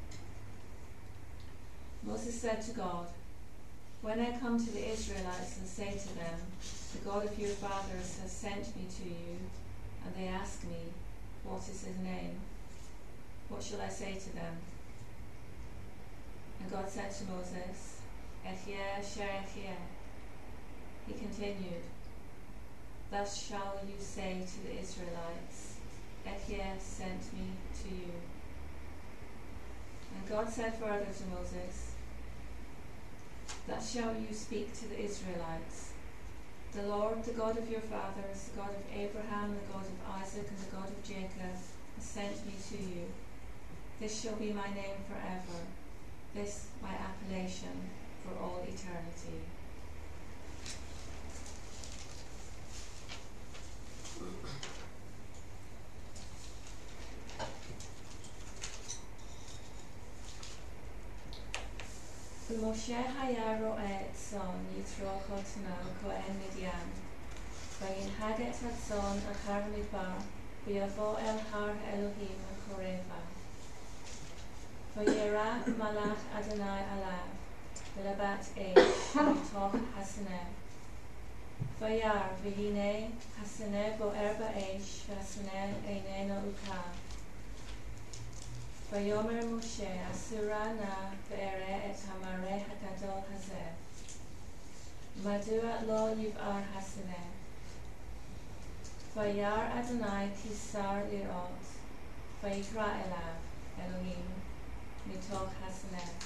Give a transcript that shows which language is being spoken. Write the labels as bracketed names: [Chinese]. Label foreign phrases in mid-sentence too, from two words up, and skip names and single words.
[English] Moses said to God, When I come to the Israelites and say to them, The God of your fathers has sent me to you, and they ask me, What is his name? What shall I say to them? And God said to Moses, [Hebrew] אהיה אשר אהיה. [English] He continued, Thus shall you say to the Israelites, Ehyeh sent me to you. And God said further to Moses, Thus shall you speak to the Israelites, The Lord, the God of your fathers, the God of Abraham, the God of Isaac, and the God of Jacob, has sent me to you. This shall be my name forever, this my appellation for all eternity. [Hebrew] משה היה רעה את צאן יתרו חתנו כהן מדין וינהג את הצאן אחר מדבר ויבא אל הר אלהים חרבה וירא מלאך אדני אליו בלבת אש מתוך הסנה וירא והנה הסנה בער באש והסנה איננו אכל ויאמר משה אסורה נא ואראה את המראה הגדול הזה. מדוע לא יבער הסנה? וירא אדוני כי שר לראות, ויקרא אליו אלוהים מתוך הסנה.